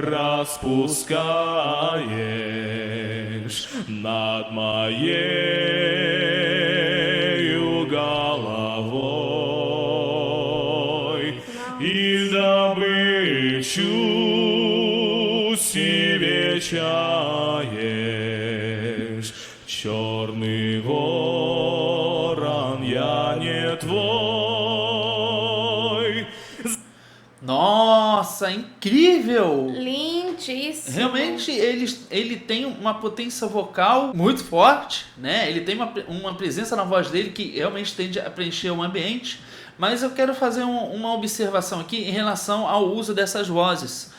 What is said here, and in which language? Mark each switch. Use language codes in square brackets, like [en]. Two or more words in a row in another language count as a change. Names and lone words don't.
[ru] распускаешь над моею головой и добычу себе чаешь, черный ворон, я не твой. [pt] Nossa, incrível! Lindíssimo! Realmente ele tem uma potência vocal muito forte, né? Ele tem uma presença na voz dele que realmente tende a preencher o ambiente. Mas eu quero fazer uma observação aqui em relação ao uso dessas vozes.